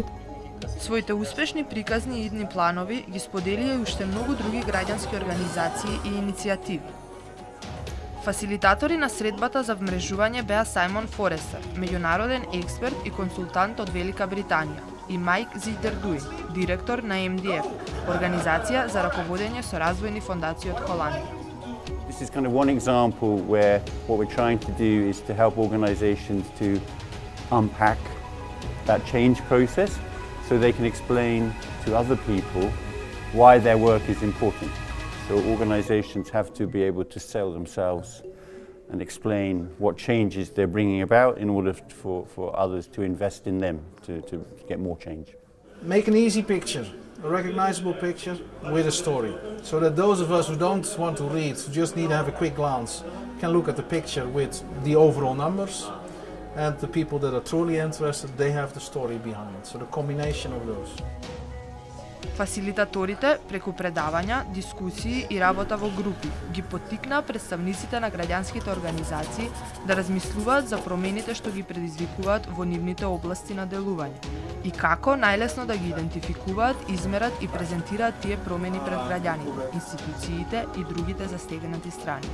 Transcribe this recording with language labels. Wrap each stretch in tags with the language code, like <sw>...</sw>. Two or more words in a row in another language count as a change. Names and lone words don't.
<mk>Своите успешни приказни и идни планови ги споделија и уште многу други граѓански организации и иницијативи. Фасилитатори на средбата за вмрежување беа Сајмон Форестер, меѓународен експерт и консултант од Велика Британија, и Майк Зидердуј, директор на МДФ, организација за раководење со развојни фондации од Холандија.</mk> <en>This is kind of one example where what we're trying to do is to help organizations to unpack that change process so they can explain to other people why their work is important. So organizations have to be able to sell themselves and explain what changes they're bringing about in order for others to invest in them to get more change. Make an easy picture, a recognizable picture with a story, so that those of us who don't want to read, just need to have a quick glance, can look at the picture with the overall numbers, and the people that are truly interested, they have the story behind it. So the combination of those.</en> <mk>Фасилитаторите, преку предавања, дискусии и работа во групи, ги поттикнаа представниците на граѓанските организации да размислуваат за промените што ги предизвикуваат во нивните области на делување и како најлесно да ги идентификуваат, измерат и презентираат тие промени пред граѓаните, институциите и другите застегнати страни.</mk>